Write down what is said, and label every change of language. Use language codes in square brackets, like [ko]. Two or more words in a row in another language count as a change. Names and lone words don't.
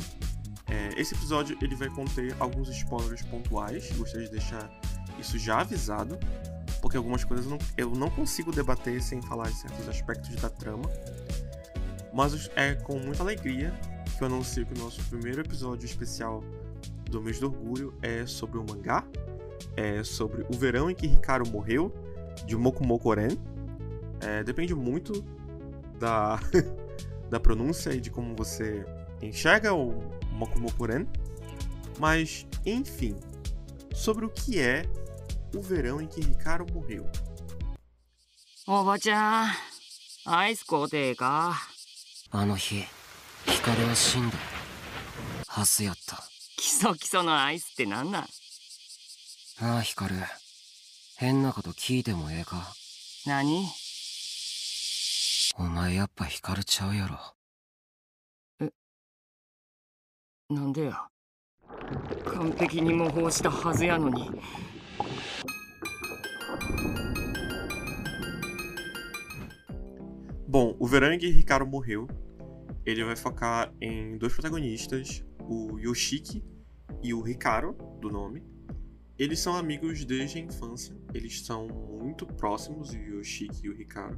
[pt] Esse episódio ele vai conter alguns spoilers pontuais, gostaria de deixar isso já avisado, porque algumas coisas eu não consigo debater sem falar de certos aspectos da trama, mas é com muita alegria que eu anuncio que o nosso primeiro episódio especial do mês do orgulho é sobre o mangá, é sobre O Verão em que Hikaru Morreu, de Mokumoku Ren. Depende muito da pronúncia e de como você enxerga o Mokumoku Ren, mas enfim, sobre o que é O Verão em que Hikaru Morreu. [ja] おばちゃん、アイス買うてええか。あの日、ヒカルは死んだ。ハスやった。キソキソのアイスってなんなん。ああ、ヒカル。変なこと聞いてもええか。何。お前やっぱヒカルちゃうやろ。なんでや。完璧に模倣したはずやのに。 [pt] Bom, O Verão em que Hikaru Morreu, ele vai focar em dois protagonistas, o Yoshiki e o Hikaru, do nome. Eles são amigos desde a infância, eles são muito próximos, o Yoshiki e o Hikaru.